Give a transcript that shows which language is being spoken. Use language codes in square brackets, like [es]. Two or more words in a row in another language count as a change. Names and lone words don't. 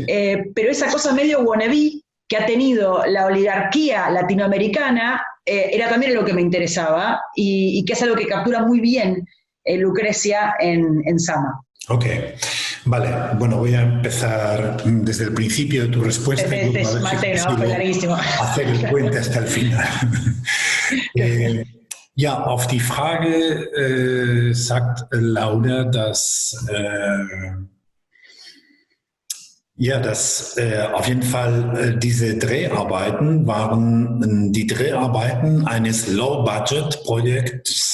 [es] Pero esa cosa medio wannabe que ha tenido la oligarquía latinoamericana era también lo que me interesaba y que es algo que captura muy bien Lucrecia en Sama. Ok, vale. Bueno, voy a empezar desde el principio de tu respuesta. Fue larguísimo. Hacer el puente hasta el final. [de] Ja, auf die Frage sagt Laura, dass auf jeden Fall diese Dreharbeiten waren die Dreharbeiten eines Low-Budget-Projekts.